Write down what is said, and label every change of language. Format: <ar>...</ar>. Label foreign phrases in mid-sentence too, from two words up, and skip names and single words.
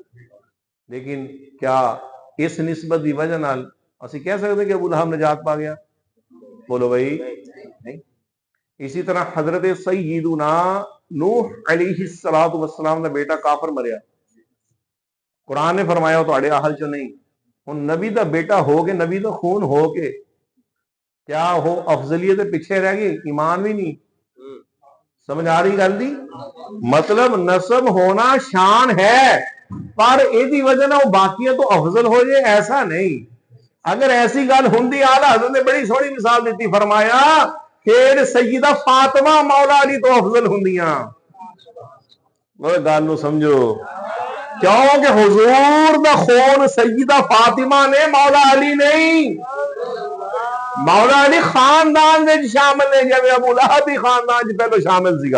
<pa>لیکن کیا اس نسبت دی وجہ نال اسی کہہ سکتے کہ ابو لہب نجات پا گیا؟ بولو بھائی نہیں. اسی طرح حضرت سیدنا نوح</pa> <ar>علیہ السلام</ar> <pa>دا بیٹا کافر مریا, قرآن نے فرمایا تواڈے اہل چ نہیں. ہن نبی دا بیٹا ہو کے, نبی دا خون ہو کے کیا وہ افضلیت پیچھے رہ گئی؟ ایمان بھی نہیں. سمجھ آ رہی گل دی؟</pa> <ur>مطلب نسب ہونا شان ہے, پر یہ وجہ نہ وہ باقیاں تو افضل ہو جائے ایسا نہیں.</ur> <pa>اگر ایسی گل ہوندی آلہ حضرت نے بڑی سوڑی مثال دیتی, فرمایا پھر سیدہ فاطمہ مولا علی تو افضل ہوندیاں. وہ گل نو سمجھو, کیوں کہ حضور دا خون سیدہ فاطمہ نے, مولا علی نہیں.</pa> <ur>مولا علی خاندان میں شامل ہے, جب ابو لہب بھی خاندان پہلو شامل سیگا.</ur>